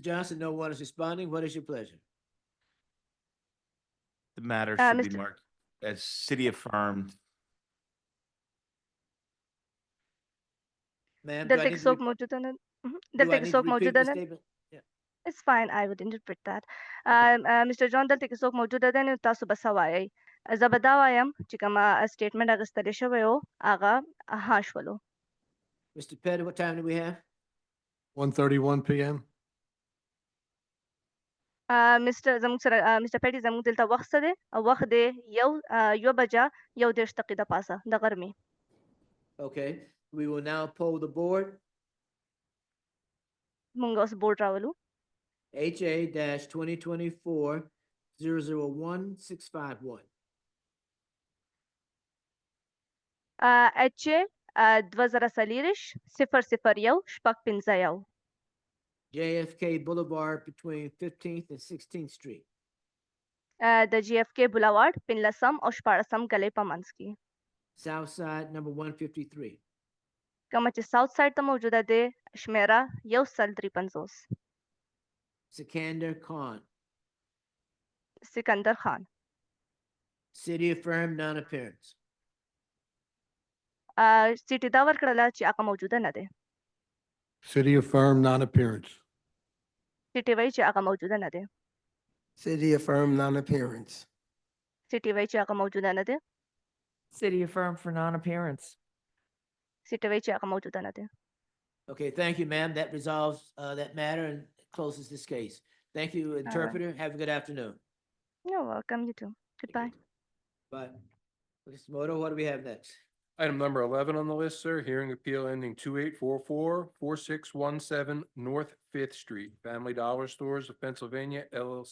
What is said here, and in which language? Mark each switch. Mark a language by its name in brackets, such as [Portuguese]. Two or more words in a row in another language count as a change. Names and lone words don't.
[English] Johnson, no one is responding. What is your pleasure? The matter should be Mr. marked as city affirmed. Ma'am, do I [Pashto] دلته [English] need [Pashto] کې [English] to [Pashto] څوک [English] re- [Pashto] موجوده نه [English] do [Pashto] دلته [English] I [Pashto] کې [English] need to [Pashto] څوک [English] repeat [Pashto] موجوده [English] the [Pashto] نه [English] statement? Yeah. It's fine, I would interpret that. [Pashto] مسټر جان دلته کې څوک موجوده دی نو تاسو به څه وایئ؟ زه به دا وایم چې کومه سټیټمنټ اخیستلی شوی و هغه ها شولو. [English] Mr. Petty, what time do we have? 1:31 PM. [Pashto] مسټر زموږ سره مسټر پیټي زموږ دلته وخت څه دی؟ وخت دی 1:01 د پاسه د غرمې. [English] Okay, we will now poll the board. [Pashto] مونږ اوس بورډ راولو. [English] HA-2024-001651. HA 2040-001-15. JFK Boulevard between 15th and 16th Street. [Pashto] د JFK بولاوارډ 15 او 14 ګلۍ په منځ کې. [English] South Side, number 153. [Pashto] کومه چې ساوث ساید ته موجوده دی شمیره 1-350. [English] Sikander Khan. [Pashto] سکندر خان. [English] City affirmed non-appearance. [Pashto] سیټي دا ورکړله چې هغه موجوده نه دی. [English] City affirmed non-appearance. [Pashto] سیټي وایي چې هغه موجوده نه دی. [English] City affirmed non-appearance. [Pashto] سیټي وایي چې هغه موجوده نه دی. [English] City affirmed for non-appearance. [Pashto] سیټي وایي چې هغه موجوده نه دی. [English] Okay, thank you, ma'am. That resolves that matter and closes this case. Thank you, interpreter. Have a good afternoon. You're welcome, you too. Goodbye. Bye. Mr. Moto, what do we have next? Item number 11 on the list, sir, hearing appeal ending 2844-4617 North 5th Street, Family Dollar Stores of Pennsylvania LLC.